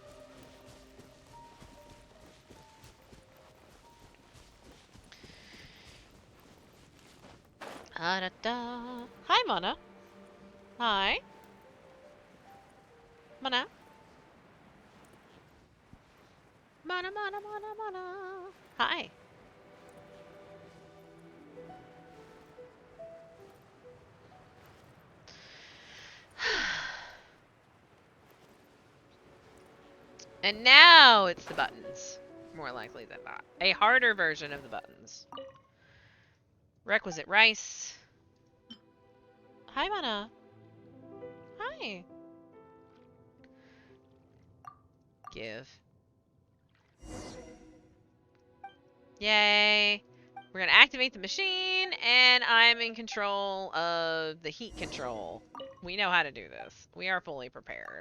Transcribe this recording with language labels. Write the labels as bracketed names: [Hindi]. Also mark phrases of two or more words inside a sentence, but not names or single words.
[English] Da-da-da. Hi, Mana. Hi. Mana. Mana, mana, mana, mana. Hi. And now it's the buttons. More likely than not. A harder version of the buttons. Requisite rice. Hi, Mana. Hi. Give. Yay. We're going to activate the machine, and I'm in control of the heat control. We know how to do this. We are fully prepared.